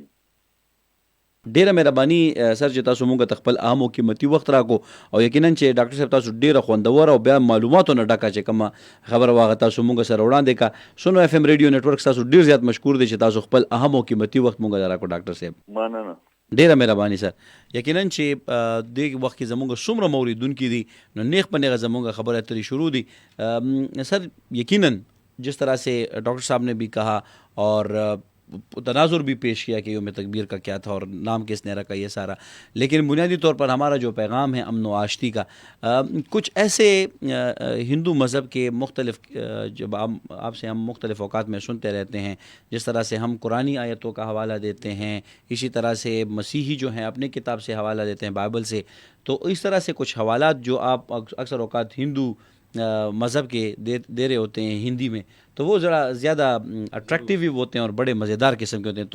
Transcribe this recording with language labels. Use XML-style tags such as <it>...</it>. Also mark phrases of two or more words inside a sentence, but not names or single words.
<ps>ډیره مهرباني سر چې تاسو مونږ ته خپل اهم او قیمتي وخت راکو او یقینا چې ډاکټر صاحب تاسو ډیره خوندور او بیا معلوماتو نه ډکه چې کومه خبره واغه تاسو مونږ سره وړاندې کا. سونو اف ام ریډیو نتورک تاسو ډیر زیات مشکور دي چې تاسو خپل اهم او قیمتي وخت مونږ ته راکو ډاکټر صاحب. مننه. ډیره مهرباني سر. یقینا چې دې وخت کې زمونږ څومره موریدونکي دي نو نیغ په نیغه زمونږ خبره اترې شروع دي.</ps> <ur>سر یقینا جس طرح سے ڈاکٹر صاحب نے بھی کہا اور تناظر بھی پیش کیا کہ یوم تکبیر کا کیا تھا اور نام کس نے رکھا یہ سارا، لیکن بنیادی طور پر ہمارا جو پیغام ہے امن و آشتی کا، کچھ ایسے ہندو مذہب کے مختلف جب آپ سے ہم مختلف اوقات میں سنتے رہتے ہیں، جس طرح سے ہم قرآنی آیتوں کا حوالہ دیتے ہیں، اسی طرح سے مسیحی جو ہیں اپنے کتاب سے حوالہ دیتے ہیں بائبل سے، تو اس طرح سے کچھ حوالات جو آپ اکثر اوقات ہندو مذہب کے دے رہے ہوتے ہیں ہندی میں، تو وہ ذرا زیادہ اٹریکٹیو بھی ہوتے ہیں اور بڑے مزیدار قسم کے ہوتے ہیں.</ur>